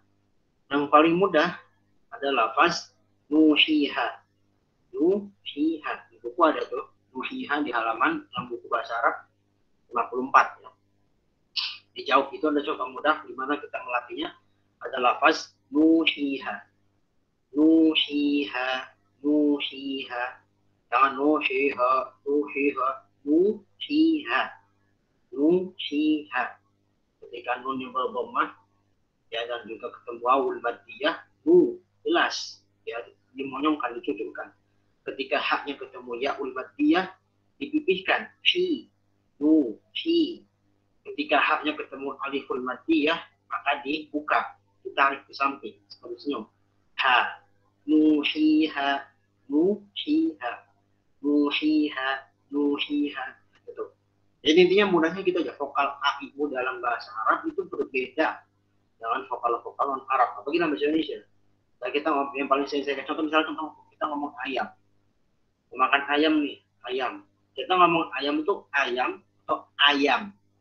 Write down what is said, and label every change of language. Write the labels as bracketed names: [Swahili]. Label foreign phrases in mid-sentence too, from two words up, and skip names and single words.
[Indonesian] Yang paling mudah adalah lafaz nuhiha. Nuhiha. Di buku ada tuh nuhiha di halaman yang buku bahasa Arab 54 ya. Di jauh itu ada contoh mudah di mana kita melatihnya ada lafaz nuhiha. Nuhiha, nuhiha. Jangan nuhiha, nuhiha, nuhiha, nuhiha. Ketika nun yang berdhammah ya dan juga ketemu [Arabic] واو المدية, [Indonesian] jelas ya dimonyongkan, dicucukkan. Ketika haknya ketemu [Arabic] ياء المدية [Indonesian] dipipihkan, fi, fi. Ketika haknya ketemu [Arabic] ألف المدية [Indonesian] maka dibuka, ditarik ke samping seperti senyum. Ha, nuhiha, nuhiha, nuhiha, nuhiha. Gitu. Jadi intinya mudahnya gitu aja. Vokal a ibu dalam bahasa Arab itu berbeda dengan vokal-vokal non Arab. Apalagi dalam bahasa Indonesia. Nah, kita yang paling sering saya contoh misalnya kita ngomong ayam. Makan ayam nih, ayam. Kita ngomong ayam itu ayam atau ayam.